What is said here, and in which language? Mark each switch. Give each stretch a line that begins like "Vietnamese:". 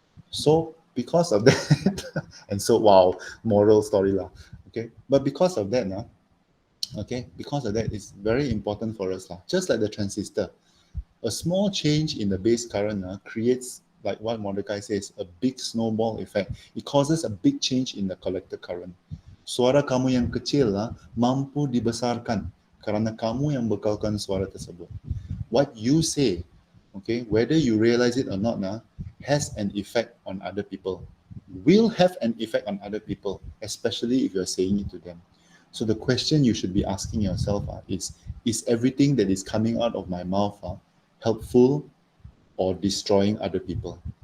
English: So because of that, and so wow, moral story lah. Okay, but because of that, okay, because of that, it's very important for us lah. Just like the transistor, a small change in the base current creates, like what Mordecai says, a big snowball effect. It causes a big change in the collector current.
Malay: Suara kamu yang kecil mampu dibesarkan karena kamu yang bekalkan suara tersebut.
English: What you say, okay, whether you realize it or not, has an effect on other people. Will have an effect on other people, especially if you're saying it to them. So the question you should be asking yourself is everything that is coming out of my mouth helpful or destroying other people?